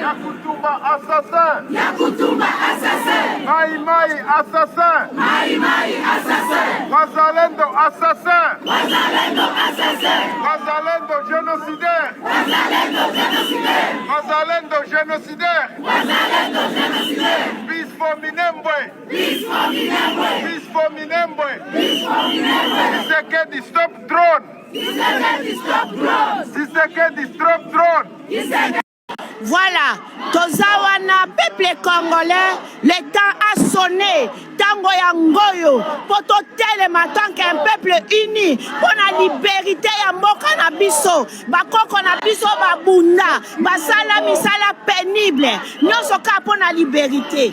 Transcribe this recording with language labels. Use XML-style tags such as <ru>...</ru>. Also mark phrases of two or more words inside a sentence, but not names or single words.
<fr>Yakutumba assassin. Yakutumba assassin. Mai Mai assassin. Mai Mai assassin. Wazalendo assassin. Wazalendo assassin. Wazalendo génocidaire. Wazalendo génocidaire. Wazalendo génocidaire. Wazalendo génocidaire.</fr> <en>Peace for Minembwe. Peace for Minembwe. Peace for Minembwe. Peace for Minembwe. Tshisekedi stop drone. Tshisekedi stop drone. Tshisekedi stop drone.</en> <fr>Voilà, Tozawana, peuple congolais, le temps a sonné.</fr> <ln>Tango Yangoyo, poto telema</ln> <fr>tant qu'un peuple uni, pour la liberté</fr> <ln>ya mboka na biso, bakoko na biso babunda, basala misala pénible, nyonso ka</ln> <fr>pour la liberté.</fr>